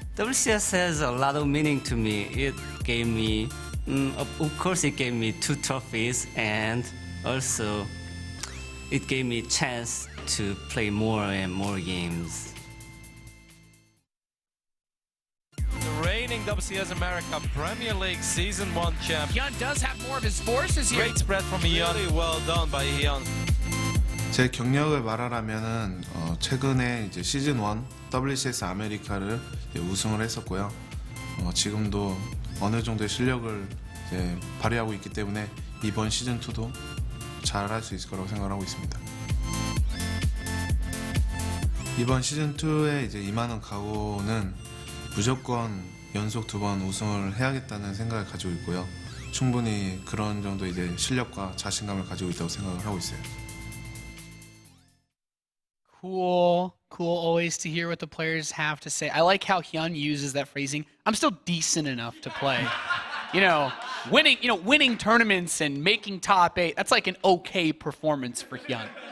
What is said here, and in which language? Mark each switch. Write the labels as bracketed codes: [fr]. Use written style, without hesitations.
[en] WCS has a lot of meaning to me. It gave me, of course, it gave me 2 trophies, and also it gave me a chance to play more and more games. The reigning WCS America Premier League Season 1 champ. HyuN does have more of his forces here. Great spread from HyuN. Really well done by HyuN. [ko] 제 경력을 말하라면은 최근에 이제 시즌 1 WCS 아메리카를 이제 우승을 했었고요. 지금도 어느 정도의 실력을 이제 발휘하고 있기 때문에 이번 시즌 2도 잘할 수 있을 거라고 생각하고 있습니다. 이번 시즌 2에 이제 임하는 각오는 무조건 연속 2번 우승을 해야겠다는 생각을 가지고 있고요. 충분히 그런 정도 이제 실력과 자신감을 가지고 있다고 생각을 하고 있어요. [en] Cool always to hear what the players have to say. I like how HyuN uses that phrasing. I'm still decent enough to play. Winning tournaments and making top 8. That's like an okay performance for HyuN.